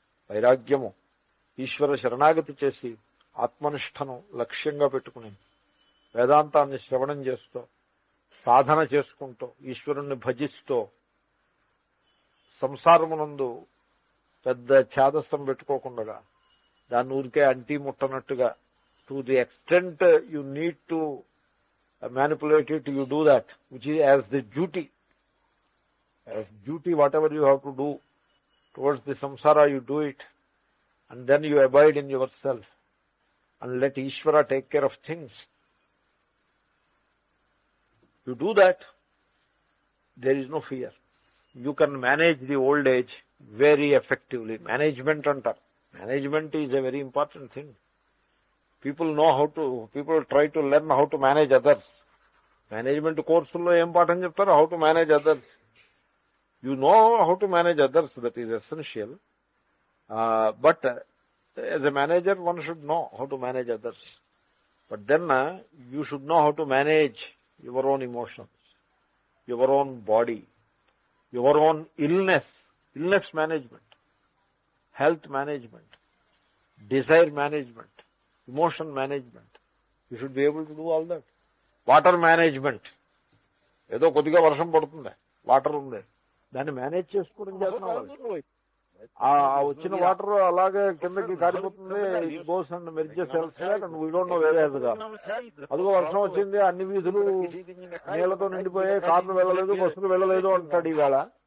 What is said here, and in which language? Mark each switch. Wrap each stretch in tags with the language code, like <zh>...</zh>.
<te>Vairagyamu ఈశ్వర శరణాగతి చేసి ఆత్మనిష్టను లక్ష్యంగా పెట్టుకుని వేదాంతాన్ని శ్రవణం చేస్తూ సాధన చేసుకుంటూ ఈశ్వరుణ్ణి భజిస్తూ సంసారమునందు పెద్ద ఛాదస్తం పెట్టుకోకుండా దాన్ని ఊరికే అంటీ ముట్టనట్టుగా</te> <en>To the extent you need to manipulate it, you do that which is as the duty. As duty whatever you have to do towards the samsara, you do it and then you abide in yourself and let Ishvara take care of things. You do that, there is no fear. You can manage the old age very effectively. Management antar. Management is a very important thing. People try to learn how to manage others. Management course</en> <te>lo em patham cheptaru,</te> <en>how to manage others. You know how to manage others, that is essential. But as a manager, one should know how to manage others. But then you should know how to manage your own emotions, your own body, your own illness management, health management, desire management, emotion management. You should be able to do all that. Water management.</en> <te>ఏదో కొద్దిగా వర్షం పడుతుంది, water ఉంది, దాన్ని manage చేసుకోవడం చేస్తున్నాం. ఆ వచ్చిన వాటర్ అలాగే కిందకి కారిపోతుంది.</te> <en>It goes and merges elsewhere and we don't know where has gone.</en> <te>అదిగో వర్షం వచ్చింది, అన్ని వీధులు నీళ్లతో నిండిపోయాయి, కార్లు వెళ్ళలేదు, బస్సులు వెళ్ళలేదు అంటాడు ఈవేళ.</te>